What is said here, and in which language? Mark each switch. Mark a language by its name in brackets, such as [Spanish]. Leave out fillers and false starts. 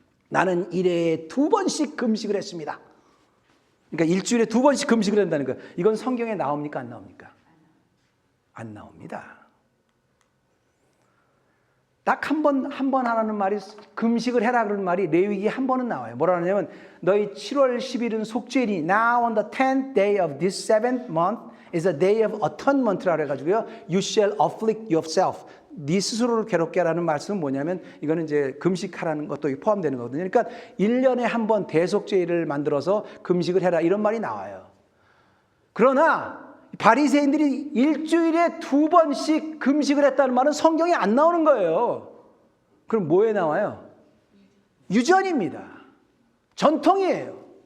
[Korean] 나는 일회에 2번씩 금식을 했습니다. 그러니까 일주일에 2번씩 금식을 한다는 거예요. 이건 성경에 나옵니까? 안 나옵니까? 안 나옵니다. 딱 한 번 하라는 말이 금식을 해라 그러는 말이 레위기 한 번은 나와요. 뭐라 하냐면 너희 7월 10일은 속죄니 [English] now on the 10th day of this 7th month is a day of atonement라고 [Korean] 해가지고요. [English] You shall afflict yourself. [Korean] 네 스스로를 괴롭게 하라는 말씀은 뭐냐면 이거는 이제 금식하라는 것도 포함되는 거거든요. 그러니까 1년에 한 번 대속죄일을 만들어서 금식을 해라 이런 말이 나와요. 그러나 바리새인들이 일주일에 2번씩 금식을 했다는 말은 성경에 안 나오는 거예요. 그럼 뭐에 나와요? 유전입니다. 전통이에요.